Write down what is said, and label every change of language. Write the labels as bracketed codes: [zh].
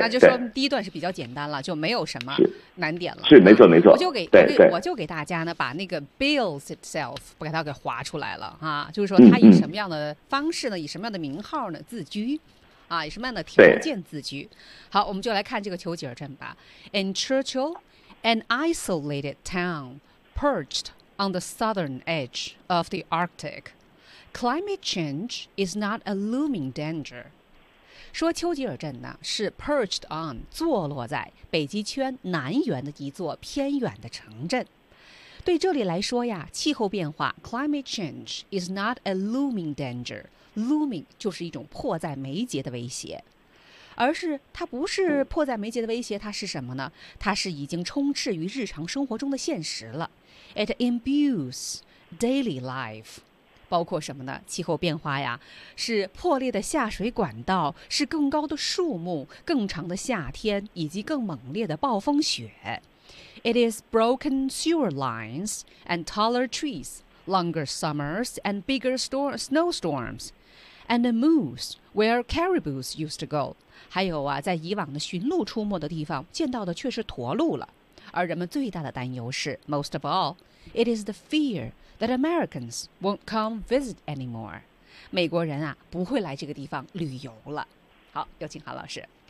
[zh] 那就说第一段是比较简单了，就没有什么难点了。是，没错没错。我就给大家呢，把那个 [en] builds itself [zh] 不给它给划出来了哈、啊，就是说它以什么样的方式呢？以什么样的名号呢？自居，啊，以什么样的条件自居？好，我们就来看这个丘吉尔镇吧。 [en] In Churchill, an isolated town perched on the southern edge of the Arctic. Climate change is not a looming danger. [zh] 说丘吉尔镇呢是 [en] perched on [zh] 坐落在北极圈南缘的一座偏远的城镇。对这里来说呀，气候变化 [en] climate change is not a looming danger. [zh] Looming 就是一种迫在眉睫的威胁，而是它不是迫在眉睫的威胁，它是什么呢？它是已经充斥于日常生活中的现实了。 [en] It imbues daily life. [zh] 包括什么呢？气候变化呀，是破裂的下水管道，是更高的树木，更长的夏天，以及更猛烈的暴风雪。 [en] It is broken sewer lines and taller trees, longer summers and bigger snowstorms, and the moose where caribous used to go. [zh] 还有啊，在以往的驯鹿出没的地方，见到的却是驼鹿了。而人们最大的担忧是 [en] ，most of all, it is the fear. That Americans won't come visit anymore. [zh] 美国人啊，不会来这个地方旅游了。好，有请韩老师。